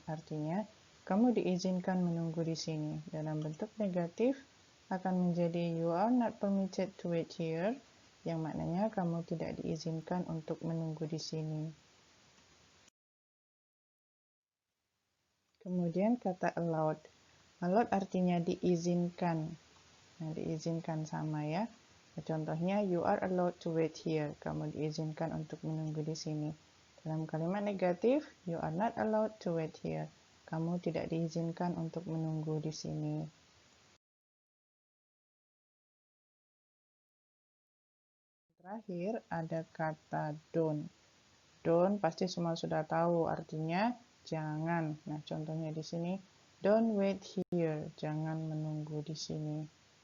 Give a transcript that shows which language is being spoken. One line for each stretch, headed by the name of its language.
Indonesian: Artinya, kamu diizinkan menunggu di sini. Dalam bentuk negatif akan menjadi
English: you are not permitted to wait here,
Indonesian: yang maknanya kamu tidak diizinkan untuk menunggu di sini. Kemudian kata allowed. Allowed artinya diizinkan. Nah, diizinkan sama ya. Contohnya,
English: you are allowed to wait here.
Indonesian: Kamu diizinkan untuk menunggu di sini. Dalam kalimat negatif,
English: you are not allowed to wait here.
Indonesian: Kamu tidak diizinkan untuk menunggu di sini. Terakhir, ada kata don't. Don't pasti semua sudah tahu artinya jangan. Nah, contohnya di sini,
English: don't wait here.
Indonesian: Jangan menunggu di sini.